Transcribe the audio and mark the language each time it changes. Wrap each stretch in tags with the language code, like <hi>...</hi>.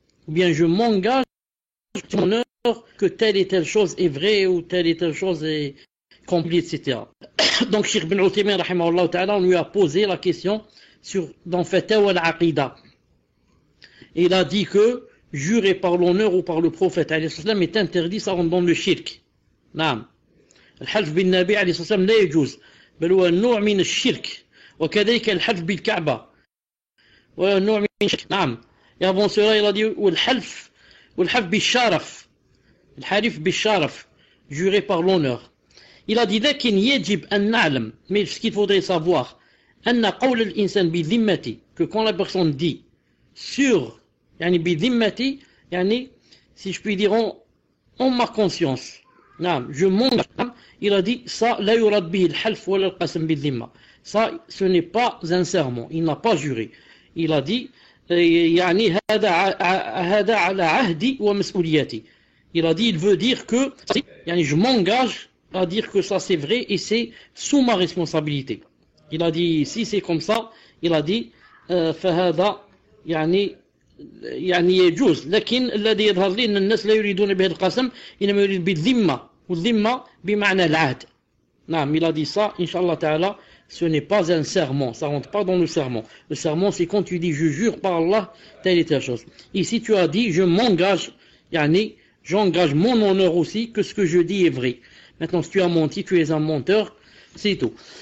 <fr>Ou bien je m'engage sur mon honneur que telle et telle chose est vraie ou telle et telle chose est complète, etc. Donc, Cheikh Ibn Uthaymin, rahimahullah ta'ala, on lui a posé la question dans Fatawa al-Aqida. Il a dit que jurer par l'honneur ou par le prophète est interdit, ça rentre dans le shirk.</fr> <ar>Naam. الحلف بالنبي عليه الصلاة والسلام لا يجوز بل هو نوع من الشرك وكذلك الحلف بالكعبة ونوع من الشرك. نعم.</ar> <fr>Et avant cela, il a dit</fr> <ar>والحلف بالشرف. الحلف بالشرف,</ar> <fr>jurer par l'honneur. Il a dit</fr> <ar>لكن يجب أن نعلم,</ar> <fr>mais ce qu'il faudrait savoir,</fr> <ar>أن قول الإنسان بذمتي,</ar> <fr>que quand la personne dit sur,</fr> <ar>يعني بذمتي, يعني</ar> <fr>si je puis dire en ma conscience, نعم, je m'engage, il a dit ça</fr> <ar>لا يراد به الحلف ولا القسم بالذمة.</ar> <fr>Ça, ce n'est pas un serment, il n'a pas juré. Il a dit</fr> <ar>يعني هذا على عهدي ومسؤوليتي.</ar> <fr>Il a dit, il veut dire que يعني je m'engage à dire que ça c'est vrai et c'est sous ma responsabilité. Il a dit, si c'est comme ça, il a dit</fr> <ar>فهذا يعني يجوز, لكن الذي يظهر لي أن الناس لا يريدون به القسم إنما يريد بالذمة, والذمة بمعنى العهد.</ar> <fr>نعم, il a dit ça, Inch'Allah Ta'ala, ce n'est pas un serment, ça rentre pas dans le serment. Le serment, c'est quand tu dis, je jure par Allah, telle et telle chose. Ici, tu as dit, je m'engage, yani, j'engage mon honneur aussi, que ce que je dis est vrai. Maintenant, si tu as menti, tu es un menteur, c'est tout.</fr>